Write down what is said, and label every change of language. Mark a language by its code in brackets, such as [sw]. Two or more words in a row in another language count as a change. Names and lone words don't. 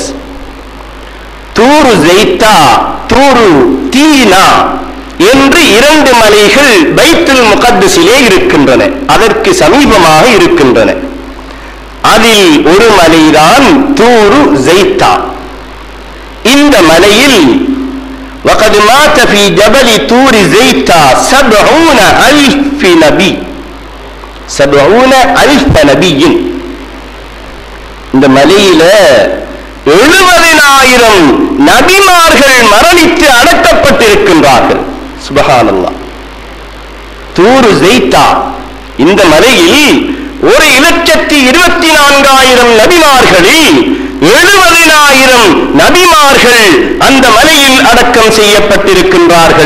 [ta] தூரு ஜைத்தா, தூரு தீனா என்று 2 மலைகள் பைத்துல் முகத்தஸிலே இருக்கின்றன, அதற்கு சமீபமாக இருக்கின்றன. அதில் ஒரு மலைதான் தூரு ஜைத்தா. இந்த மலையில் [ar] وقد مات في جبل طور زيتا 70,000 نبي 70,000 نبي. [ta] இந்த மலையில 70,000 நபிமார்கள் மரணித்து அடக்கப்பட்டிருக்கின்றார்கள். சுப்ஹானல்லாஹ். தூரு ஜைத்தா இந்த மலையில் 1,24,000 நபிமார்களில் 70,000 நபிமார்கள் அந்த மலையில் அடக்கம் செய்யப்பட்டிருக்கின்றார்கள்.